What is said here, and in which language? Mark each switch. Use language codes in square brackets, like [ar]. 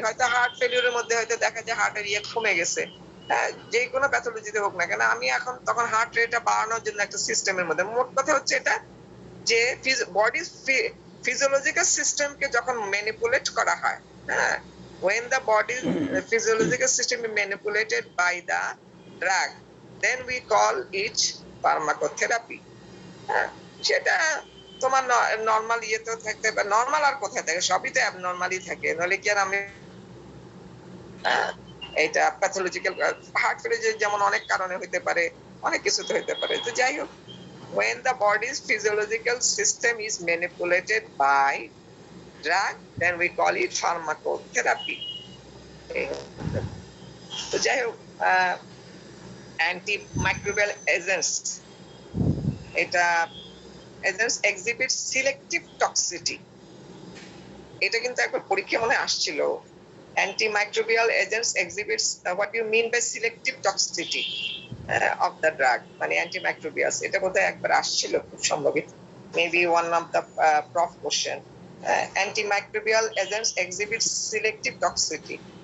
[bn] হয়তো হার্ট ফেলিউরের মধ্যে হয়তো দেখা যায় হার্টের ইয়ে কমে গেছে, যে কোনো প্যাথোলজিতে হোক না কেন, আমি এখন তখন হার্ট রেটটা বাড়ানোর জন্য একটা সিস্টেমের মধ্যে, মোট কথা হচ্ছে এটা যে বডির ফিজিওলজিক্যাল সিস্টেমকে যখন ম্যানিপুলেট করা হয়, হ্যাঁ, [en] when the body physiological system is manipulated by the drug, then we call it pharmacotherapy. [bn] সেটা তোমার নরমাল ইয়েতে থাকতে পারে, নরমাল আর কোথায় থাকে, সবই তো অ্যাবনরমালি থাকে, নাহলে কি আর আমি এটা প্যাথোলজিক্যাল হার্ট ফেলিউর যেমন অনেক কারণে হইতে পারে, অনেক কিছুতে হইতে পারে। তো যাই হোক, [en] when the body's physiological system is manipulated by drug, then we call it pharmacotherapy. [bn] তো যাই হোক, antimicrobial agents, এটা [en] agents exhibit selective toxicity, [bn] এটা কিন্তু একবার পরীক্ষা মনে আসছিল। [en] Antimicrobial agents exhibits what you mean by selective toxicity of the drug, মানে antimicrobials, [bn] এটা বোধহয় একবার আসছিল খুব সম্ভবত, [en] maybe one of the prof question. Antimicrobial agents exhibit selective toxicity.